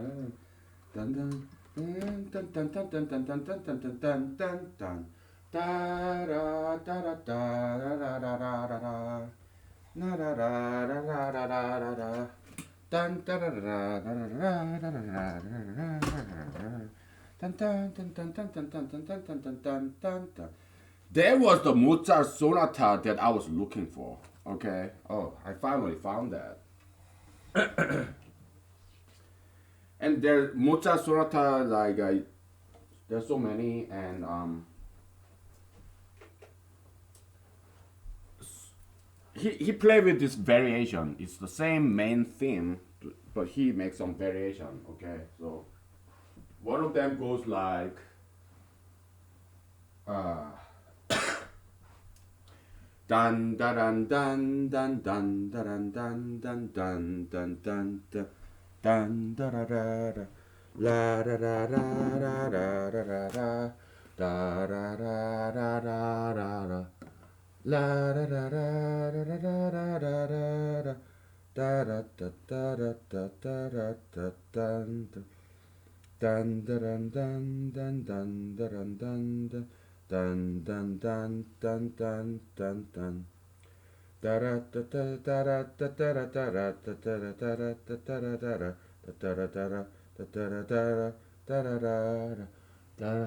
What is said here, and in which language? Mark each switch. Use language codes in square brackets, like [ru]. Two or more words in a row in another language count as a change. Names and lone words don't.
[en] Dun dun dun dun dun dun dun dun dun dun dun dun dun dun. Da da da da da da da da da da. Na da da da da da da da da. Dun da da da da da da da da da. Dun dun dun dun dun dun dun dun dun dun dun dun dun dun. That was the Mozart sonata that I was looking for. Okay. Oh, I finally found that. And there Mozart sonata like there's so many and he played with this variation. It's the same main theme, but he makes some variation. Okay, so one of them goes like uh, dun dun dun dun dun dun dun dun dun dun dun dun dun da da da da la da da da da da da da da da da da da da da la da da da da da da da da da da da da da da da da dun dun dun dun dun dun dun dun dun dun dun dun dun dun da da da da da da da da da da da da da da da da.